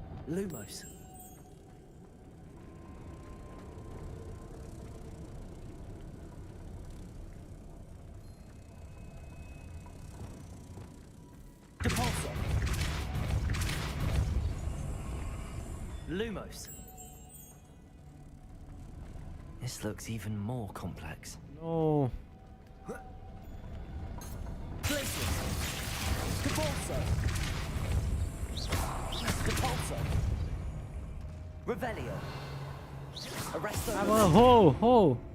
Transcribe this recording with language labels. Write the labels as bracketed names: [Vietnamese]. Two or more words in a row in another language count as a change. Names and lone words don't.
[English] Lumos. Depulso. Lumos. This looks even more complex. No. Glacius. Depulso. Depulso. Revelio. Arresto. [Romanian] Ah, bă, ho!